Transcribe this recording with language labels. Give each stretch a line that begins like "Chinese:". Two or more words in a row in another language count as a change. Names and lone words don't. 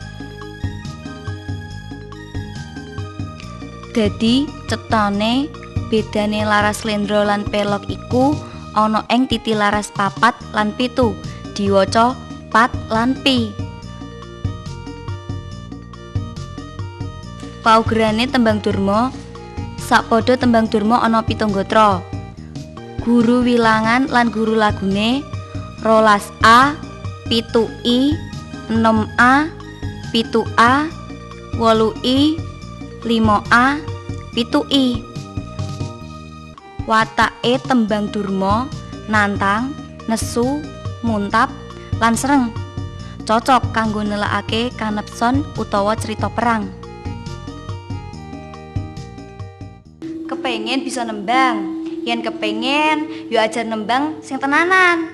Javanese: Dadi cetane bedane laras lendra lan pelok iku ana ing titi laras 4 lan 7, diwaca pat lan pi. Paugerane tembang durma. Sakpada tembang durma ana 7 gatra. Guru wilangan lan guru lagune 12A, 7I, 6A, 7A, 8I, 5A, 7I. Watake tembang durma nantang, nesu, muntap lan sreng. Cocok kanggo nelakake kanepson utawa cerita perang. Kepengen bisa nembang, yen kepengen yo ajar nembang sing tenanan.